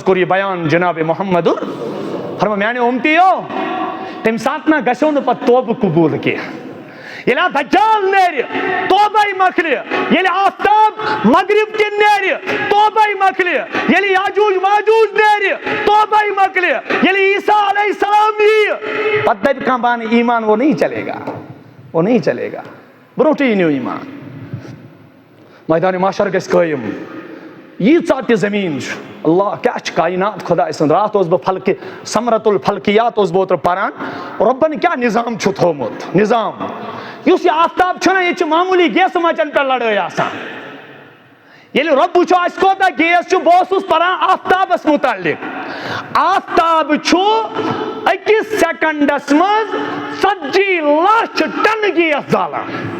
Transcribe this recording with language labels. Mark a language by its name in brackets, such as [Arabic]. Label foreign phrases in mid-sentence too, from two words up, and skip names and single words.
[Kashmiri] کوٚر یہ بیان جناب محمد فرما میانہِ اُمتیو تمہِ ساتہٕ نہ گژھیو نہٕ پتہٕ توبہٕ قبوٗل کینٛہہ ییٚلہِ دجال نیرِ توبے مۄکلہِ ییٚلہِ آفتاب مغرب کِنۍ نیرِ توبے مۄکلہِ ییٚلہِ یاجوج ماجوج نیرِ توبے مۄکلہِ ییٚلہِ عیسیٰ علیہ السلام یِیہِ پتہٕ دپہِ کانٛہہ بہٕ اَنہٕ ایمان [Urdu] وہ نہیں چلے گا وہ نہیں چلے گا [Kashmiri] برونٛٹھٕے أنِو ایمان میدانِ محشر گژھِ قٲیِم ییٖژاہ تہِ زٔمیٖن چھُ اللہ کیٛاہ چھُ کائنات خۄداے سُنٛد راتھ اوسُس بہٕ فلکہِ سمرت الفلکیات اوسُس بہٕ اوترٕ پران رۄبن کیٛاہ نظام چھُ تھوٚومُت نظام یُس یہِ آفتاب چھُنہ ییٚتہِ چھِ معموٗلی گیسہٕ مچن پٮ۪ٹھ لڑٲے آسان ییٚلہِ رۄب وٕچھو اَسہِ کوتاہ گیس چھُ بہٕ اوسُس پران آفتابس مُتعلق آفتاب چھُ أکِس سیکنڈس منٛز 40 لچھ ٹن گیس زالان